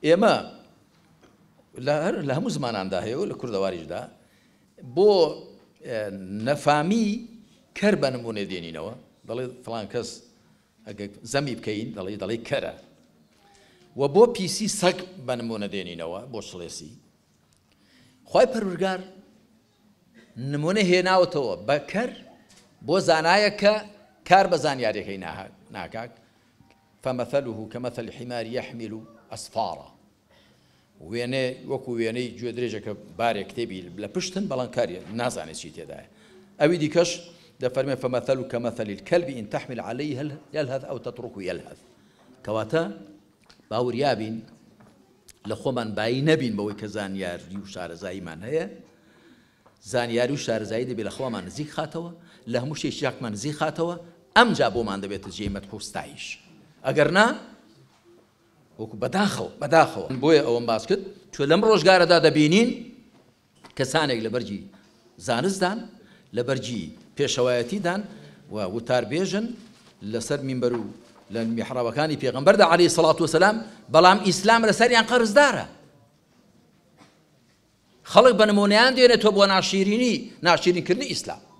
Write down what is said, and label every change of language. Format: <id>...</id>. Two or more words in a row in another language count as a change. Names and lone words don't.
<ckb>ئێمە لە هەموو زماناندا هەیە و لە کوردەواریشدا بۆ نەفامی کەر بە نمونێ دێنینەوە دەڵێ فڵان کەس ئەگە زەمی بکەین دەڵێ کەرە و بۆ پیسی سەگ بە نمونە دێنینەوە بۆ شڵێسی خوای پەروەردگار نمونە هێناوەتەوە بە کەر بۆ زانایە کە کار بە زانیاریەکەی ناکات</ckb> <ar>فمثله كمثل حمار يحمل أسفارا</ar> <ckb>وێنێ وەکو وێنەی گوێ درێژەکە بارێک کتێبی لە پشتن بەڵام کاری نازانێت چی تێدایە ئەوی دیکەش دەفەرمێ</ckb> <ar>فمثله كمثل الكلب إن تحمل عليه يلهث أو تتركه يلهث</ar> <ckb>کەواتە باوریابین لە خۆمان بایی نەبین بەوەی کە زانیاری و شارەزاییمان هەیە زانیاری و شارەزایی دەبێت لە خۆمان نزیک خاتەوە لە هەموو شتێکی یەکمان نزیک خاتەوە ئەمجا بۆمان دەبێتە جێی مەدح و ستایش ئەگەر نا وەکو بەداخەوە بۆیە ئەوەم باس کرد چۆ لەم ڕۆژگارەدا دەبینین کەسانێک لە بەرجی زانستدان لە بەرجی پێشەوایەتیدان و وتاربێژن لەسەر مینبەر و لە میحرابەکانی پێغەمبەردا</ckb> <ar>عەلەیهی سەڵات وسەلام</ar> <ckb>بەڵام ئیسلام لەسەریان قەرزدارە خەڵک بە نمونەیان دێنێتەوە بۆ ناشیرینکردنی ئیسلام</ckb>